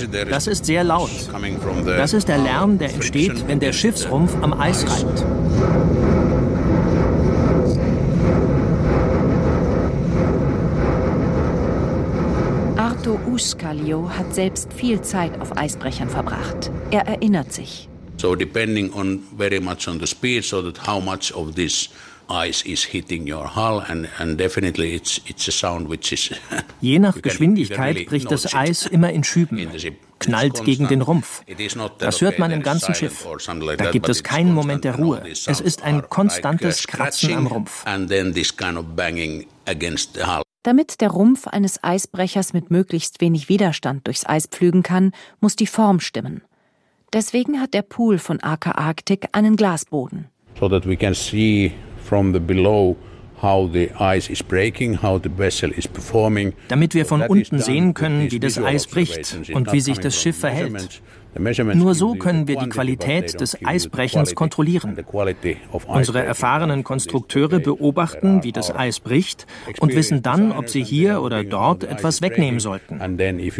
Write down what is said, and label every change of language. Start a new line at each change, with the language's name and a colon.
German: Das ist sehr laut. Das ist der Lärm, der entsteht, wenn der Schiffsrumpf am Eis reibt. Arto Uskalio hat selbst viel Zeit auf Eisbrechern verbracht. Er erinnert sich.
English: So depending on very much on the speed, so that how much of this ice is hitting your hull and definitely it's a sound which is
German: je nach Geschwindigkeit bricht das Eis immer in Schüben, knallt gegen den Rumpf. Das hört man im ganzen Schiff. Da gibt es keinen Moment der Ruhe. Es ist ein konstantes Kratzen am Rumpf. Damit der Rumpf eines Eisbrechers mit möglichst wenig Widerstand durchs Eis pflügen kann, muss die Form stimmen. Deswegen hat der Pool von Aker Arctic einen Glasboden.
English: So that we can see from the below how the ice is breaking, how the vessel is performing.
German: Damit wir von unten sehen können, wie das Eis bricht und wie sich das Schiff verhält. Nur so können wir die Qualität des Eisbrechens kontrollieren. Unsere erfahrenen Konstrukteure beobachten, wie das Eis bricht und wissen dann, ob sie hier oder dort etwas wegnehmen sollten.